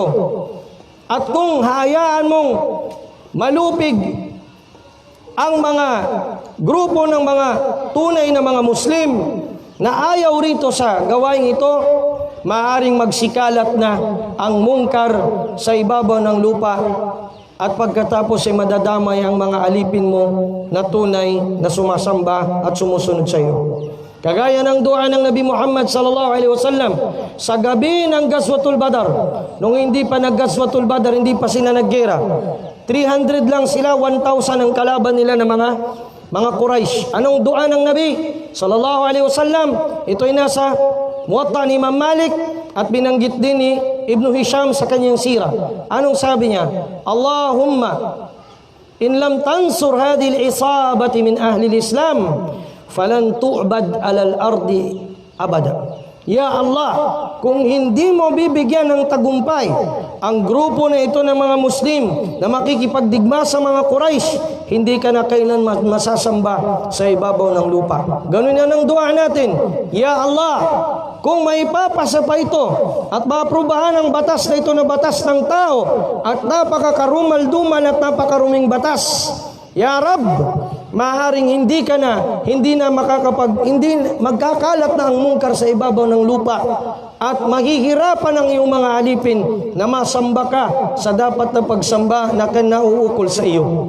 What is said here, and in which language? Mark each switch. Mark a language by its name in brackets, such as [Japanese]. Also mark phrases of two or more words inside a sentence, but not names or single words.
[Filipino] At kung hayaan mong malupig ang mga grupo ng mga tunay na mga Muslim na ayaw rito sa gawain ito, maaaring magsikalat na ang mungkar sa ibabaw ng lupa at pagkatapos ay madadamay ang mga alipin mo na tunay na sumasamba at sumusunod sa iyo. Kagaya ng dua ng Nabi Muhammad [Arabic] صلى الله عليه وسلم [Filipino] sa gabi ng Ghazwatul Badr, nung hindi pa nag-Ghazwatul Badr, hindi pa sila naggera. 300 lang sila, 1,000 ang kalaban nila ng mga Quraysh. Anong dua ng Nabi [Arabic] صلى الله عليه وسلم? [Filipino] Ito ay nasa Muwatta ni Imam Malik at binanggit din ni Ibn Hisham sa kanyang sira. Anong sabi niya? [Arabic] اللهم إن لم تنصر هذه العصابة من أهل الإسلام فلن تعبد على الأرض أبدا. يا الله, [Filipino] kung hindi mo bibigyan ng tagumpay ang grupo na ito ng mga Muslim na makikipagdigma sa mga Quraysh, hindi ka na kailan masasamba sa ibabaw ng lupa. Ganun yan ang dua natin. [Arabic] يا الله, [Filipino] kung may papasa pa ito at maaprubahan ang batas na ito na batas ng tao at napakakarumal-dumal at napakaruming batas, [Arabic] يا رب, [Filipino] maaaring hindi magkakalat na ang mungkar sa ibabaw ng lupa at maghihirapan ang iyong mga alipin na masamba ka sa dapat na pagsamba na kinauukol sa iyo.